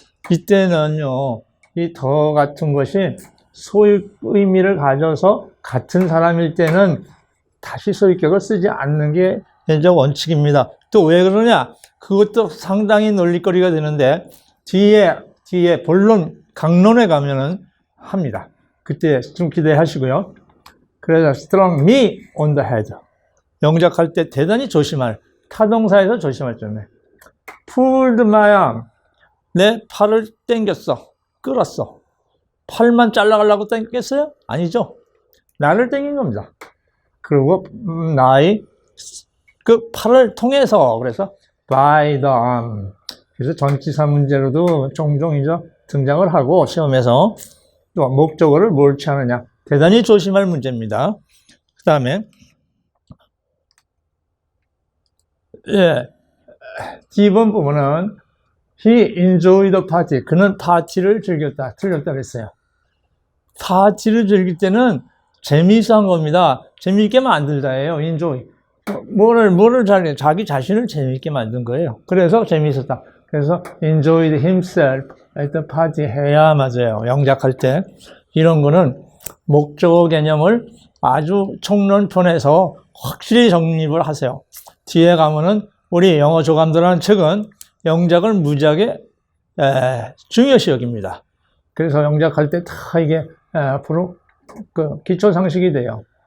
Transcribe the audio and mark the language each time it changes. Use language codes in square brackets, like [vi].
[ko] 이때는요, 이 더 같은 것이 소유 의미를 가져서 같은 사람일 때는 다시 소유격을 쓰지 않는 게 현적 원칙입니다. 또 왜 그러냐? 그것도 상당히 논리거리가 되는데 뒤에 본론, 강론에 가면은 합니다. 그때 좀 기대하시고요. 그래서 [en] strong me on the head. [ko] 영작할 때 대단히 조심할, 타동사에서 조심할 점에 [en] pulled my arm. [ko] 내 팔을 당겼어. 끌었어. 팔만 잘라가려고 당겼어요? 아니죠. 나를 당긴 겁니다. 그리고 나의 그 팔을 통해서 그래서 [en] by the arm. [ko] 그래서 전치사 문제로도 종종 이제 등장을 하고 시험에서 또 목적어를 뭘 취하느냐 대단히 조심할 문제입니다. 그 다음에 D번 부분은 [en] He enjoyed the party. [ko] 그는 파티를 즐겼다. 틀렸다 그랬어요. 파티를 즐길 때는 재미있어 한 겁니다. 재미있게 만들다예요. enjoy. 뭐를 자기 자신을 재미있게 만든 거예요. 그래서 재미있었다. 그래서 [en] enjoyed himself at the party [ko] 해야 맞아요. 영작할 때. 이런 거는 목적어 개념을 아주 총론편에서 확실히 정립을 하세요. 뒤에 가면은 우리 영어 조감도라는 책은 영작을 무지하게 중요시 여깁니다. 그래서 영작할 때 다 이게 앞으로 그 기초 상식이 돼요.